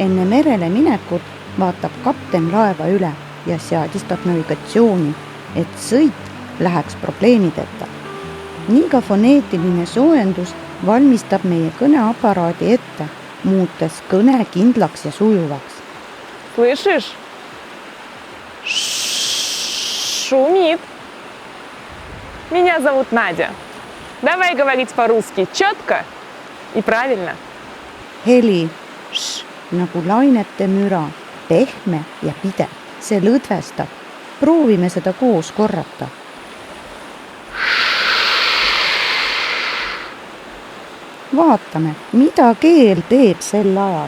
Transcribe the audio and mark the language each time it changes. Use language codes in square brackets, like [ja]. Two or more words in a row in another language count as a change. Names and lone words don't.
[et] merele minekut vaatab kapten laeva üle ja seadistab navigatsiooni, et sõit läheks probleemideta. Nii ka foneetiline soojendus valmistab meie kõneaparaadi ette, muutes kõne kindlaks ja sujuvaks. [ru] Слышишь? Шумит. Меня зовут Надя. Давай говорить по-русски четко и правильно. [et] Heli, nagu lainete müra, pehme ja pidev. See lõdvestab. Proovime seda koos korrata. Vaatame, mida keel teeb sel ajal.